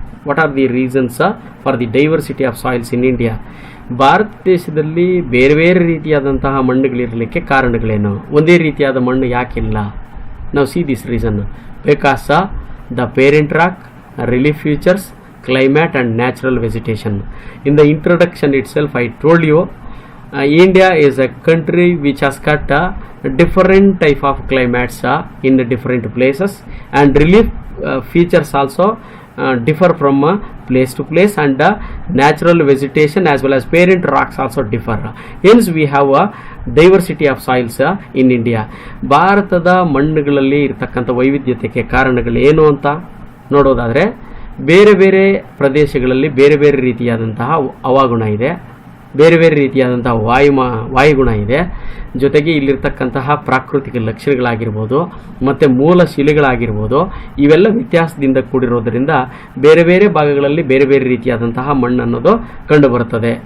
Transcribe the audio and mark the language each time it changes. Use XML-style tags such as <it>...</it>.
<en>What are the reasons for the diversity of soils in India?</en> <kn>Bharat ದೇಶದಲ್ಲಿ ಬೇರೆ ಬೇರೆ ರೀತಿಯಾದಂತಹ ಮಣ್ಣುಗಳಿರಲಿಕ್ಕೆ ಕಾರಣಗಳೇನು? ಒಂದೇ ರೀತಿಯಾದ ಮಣ್ಣು ಯಾಕಿಲ್ಲ? ನಾವು</kn> <en>See this reason. Because the parent rock, relief features, climate and natural vegetation. In the introduction itself I told you India is a country which has got different type of climates in the different places, and relief features also differ from place to place, and natural vegetation as well as parent rocks also differ. Hence we have a diversity of soils in India.</en> <kn>ಭಾರತದ ಮಣ್ಣುಗಳಲ್ಲಿ ಇರತಕ್ಕಂಥ ವೈವಿಧ್ಯತೆಗೆ ಕಾರಣಗಳು ಏನು ಅಂತ ನೋಡೋದಾದರೆ, ಬೇರೆ ಬೇರೆ ಪ್ರದೇಶಗಳಲ್ಲಿ ಬೇರೆ ಬೇರೆ ರೀತಿಯಾದಂತಹ ಹವಾಗುಣ ಇದೆ. ಬೇರೆ ಬೇರೆ ರೀತಿಯಾದಂತಹ ವಾಯುಗುಣ ಇದೆ. ಜೊತೆಗೆ ಇಲ್ಲಿರ್ತಕ್ಕಂತಹ ಪ್ರಾಕೃತಿಕ ಲಕ್ಷಣಗಳಾಗಿರ್ಬೋದು ಮತ್ತು ಮೂಲ ಶಿಲೆಗಳಾಗಿರ್ಬೋದು ಇವೆಲ್ಲ ವ್ಯತ್ಯಾಸದಿಂದ ಕೂಡಿರೋದರಿಂದ ಬೇರೆ ಬೇರೆ ಭಾಗಗಳಲ್ಲಿ ಬೇರೆ ಬೇರೆ ರೀತಿಯಾದಂತಹ ಮಣ್ಣು ಅನ್ನೋದು ಕಂಡುಬರುತ್ತದೆ.</kn>